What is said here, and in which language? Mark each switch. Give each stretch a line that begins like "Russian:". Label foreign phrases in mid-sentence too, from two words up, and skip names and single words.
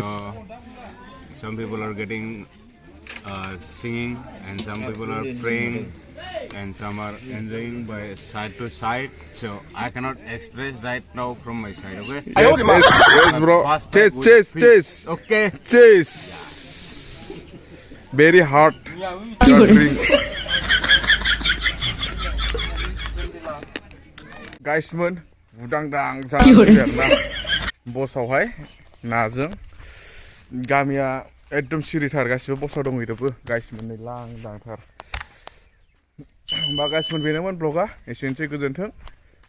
English: So some people are getting singing, and some people are praying, and some are enjoying by side to side. So I cannot express right now from my side. Okay. Yes, bro. Chase. Okay. Chase. Very hot. Your drink.
Bodo: गाइसमोन बुदांदां जानानै आरोना बसावहाय नाजों गामिया एकदम सिरिथार गासिबो बसाव दंहैजोबो गाइसमोन नै लांदांथार. होमबा गाइसमोन बेनोमोन ब्लगा एसेनोसै गोजोन्थों.